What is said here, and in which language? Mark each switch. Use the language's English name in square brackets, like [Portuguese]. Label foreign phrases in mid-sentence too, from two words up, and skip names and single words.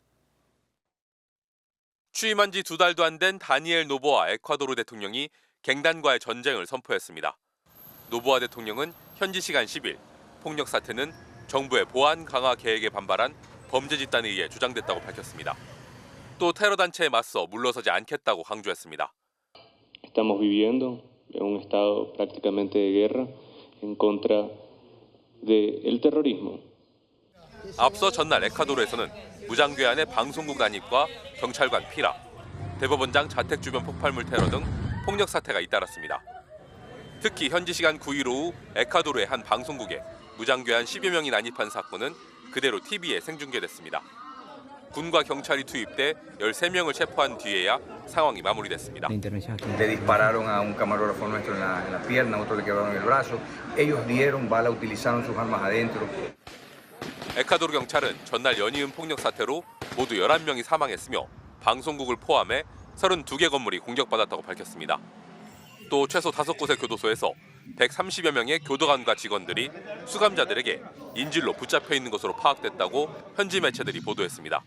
[Korean] 취임한 지 2달도 안 된 다니엘 노보아 에콰도르 대통령이 갱단과의 전쟁을 선포했습니다. 노보아 대통령은 현지 시간 10일 폭력 사태는 정부의 보안 강화 계획에 반발한 범죄 집단에 의해 주장됐다고 밝혔습니다. 또 테러 단체에 맞서 물러서지 않겠다고 강조했습니다. [Spanish] Estamos viviendo en un estado prácticamente de guerra en contra del terrorismo. [Korean] 앞서 전날 에콰도르에서는 무장괴한의 방송국 난입과 경찰관 피랍, 대법원장 자택 주변 폭발물 테러 등 폭력 사태가 잇따랐습니다. 특히 현지 시간 9일 오후 에콰도르의 한 방송국에 무장괴한 10여 명이 난입한 사건은 그대로 TV에 생중계됐습니다. 군과 경찰이 투입돼 13명을 체포한 뒤에야 상황이 마무리됐습니다. [Spanish] Le dispararon a un camarógrafo nuestro en la pierna, otro le quebraron el brazo. Ellos dieron bala, utilizaron sus armas adentro. [Korean] 에콰도르 경찰은 전날 연이은 폭력 사태로 모두 11명이 사망했으며 방송국을 포함해 32개 건물이 공격받았다고 밝혔습니다. 또 최소 5곳의 교도소에서 130여 명의 교도관과 직원들이 수감자들에게 인질로 붙잡혀 있는 것으로 파악됐다고 현지 매체들이 보도했습니다.